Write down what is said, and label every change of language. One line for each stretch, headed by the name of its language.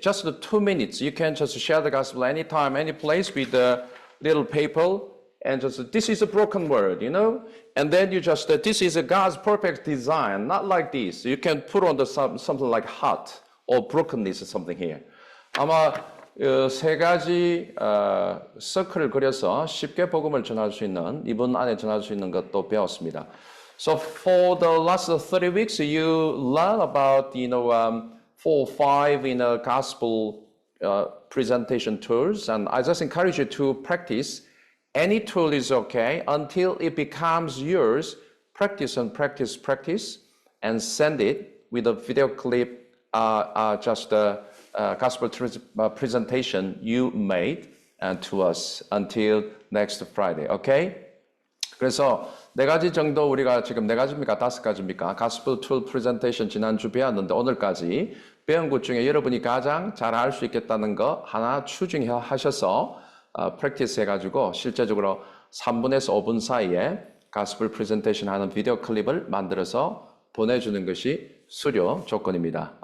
English: Just the 2 minutes. You can just share the gospel anytime, any place with a little paper, and just this is a broken world, you know. And then you just this is a God's perfect design, not like this. You can put on the something like heart or brokenness or something here. 아마
Korean: 세 가지 서클을 그려서 쉽게 복음을 전할 수 있는 2분 안에 전할 수 있는 것도 배웠습니다.
English: So for the last 30 weeks, you learn about 4 or 5 gospel presentation tools, and I just encourage you to practice. Any tool is okay until it becomes yours. Practice and practice, practice, and send it with a video clip, just the gospel presentation you made to us until next Friday. Okay?
Korean: 그래서 4가지 정도 우리가 지금 4가지입니까? 5가지입니까? gospel tool presentation 지난주 배웠는데 오늘까지 배운 것 중에 여러분이 가장 잘 할 수 있겠다는 거 하나 추진하셔서 practice 해가지고 실제적으로 3분에서 5분 사이에 gospel presentation 하는 비디오 클립을 만들어서 보내주는 것이 수료 조건입니다.